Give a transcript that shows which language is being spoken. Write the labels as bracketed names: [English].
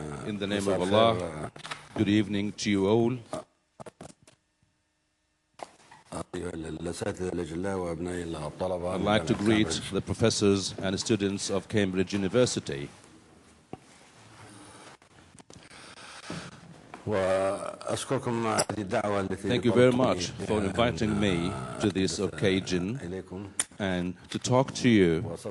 [English] In the name of Allah, good evening to you all. [Arabic] الأساتذة الأجلاء وأبناء الطلبة. [English] I'd like to greet the professors and students of Cambridge University. Thank you very much for inviting me to this occasion and to talk to you.